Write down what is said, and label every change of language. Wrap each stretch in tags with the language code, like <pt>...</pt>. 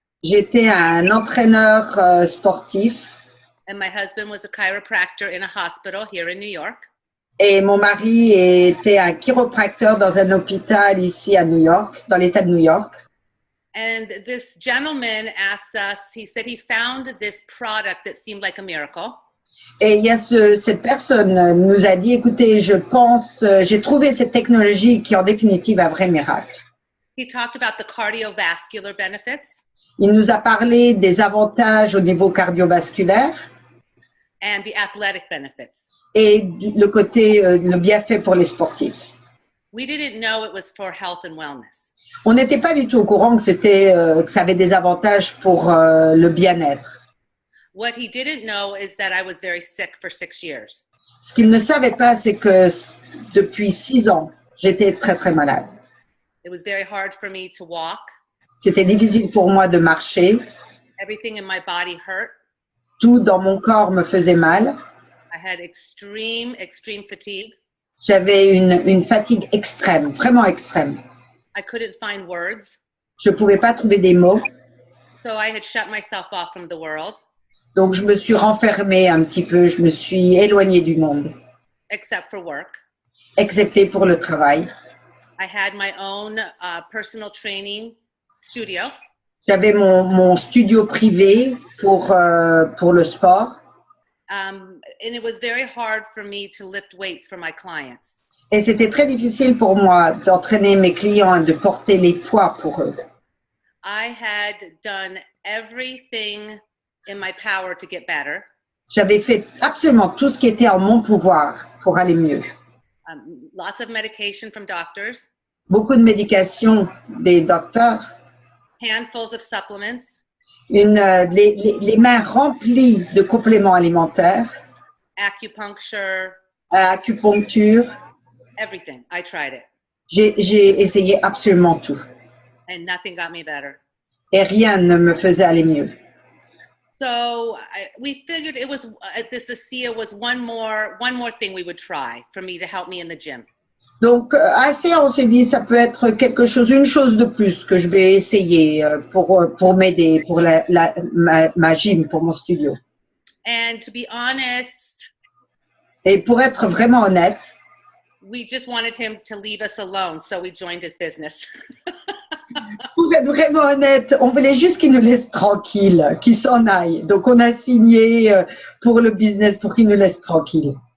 <fr>J'étais un entraîneur sportif.</fr> <en>And my husband was a chiropractor in a hospital here in New York.</en> <fr>Et mon mari était un chiropracteur dans un hôpital ici à New York, dans l'État de New York.</fr> <en>And this gentleman asked us, he said he found this product that seemed like a miracle.</en> <fr>Et il y a cette personne nous a dit, écoutez, je pense, j'ai trouvé cette technologie qui en définitive un vrai miracle.</fr> <en>He talked about the cardiovascular benefits.</en> <fr>Il nous a parlé des avantages au niveau cardiovasculaire.</fr> <en>And the athletic benefits.</en> <fr>Et le côté, le bienfait pour les sportifs.</fr> <en>We didn't know it was for health and wellness.</en> <fr>On n'était pas du tout au courant que que ça avait des avantages pour le bien-être.</fr> <en>What he didn't know is that I was very sick for 6 years.</en> <fr>Ce qu'il ne savait pas, c'est que depuis 6 ans, j'étais très très malade.</fr> <en>It was very hard for me to walk.</en> <fr>C'était difficile pour moi de marcher.</fr> <en>Everything in my body hurt.</en> <fr>Tout dans mon corps me faisait mal.</fr> <en>I had extreme fatigue.</en> <fr>J'avais une fatigue extrême, vraiment extrême.</fr> <en>I couldn't find words.</en> <fr>Je ne pouvais pas trouver des mots.</fr> <en>So I had shut myself off from the world.</en> <fr>Donc, je me suis renfermée un petit peu, je me suis éloignée du monde.</fr> <en>Except for work.</en> <fr>Excepté pour le travail.</fr> <en>I had my own personal training studio.</en> <fr>J'avais mon studio privé pour le sport.</fr> <en>And it was very hard for me to lift weights for my clients.</en> <fr>Et c'était très difficile pour moi d'entraîner mes clients et de porter les poids pour eux.</fr> <en>I had done everything in my power to get better.</en> <fr>J'avais fait absolument tout ce qui était en mon pouvoir pour aller mieux.</fr> <en>Lots of medication from doctors.</en> <fr>Beaucoup de médications des docteurs.</fr> <en>Handfuls of supplements.</en> <fr>Les mains remplies de compléments alimentaires.</fr> <en>Acupuncture.</en> <fr>Acupuncture.</fr> <en>Everything. I tried it.</en> <fr>J'ai essayé absolument tout.</fr> <en>And nothing got me better.</en> <fr>et rien ne me faisait aller mieux.</fr> <en>So we figured it was this ASEA was one more thing we would try for me to help me in the gym.</en> <fr>Donc, assez, on s'est dit, ça peut être quelque chose, une chose de plus que je vais essayer pour m'aider, pour ma gym, pour mon studio.</fr> <en>And to be honest,</en> <fr>Et pour être vraiment honnête,</fr> <en>we just wanted him to leave us alone, so we joined his business.</en> <fr>pour être vraiment honnête, on voulait juste qu'il nous laisse tranquille, qu'il s'en aille. Donc, on a signé pour le business pour qu'il nous laisse tranquille.</fr>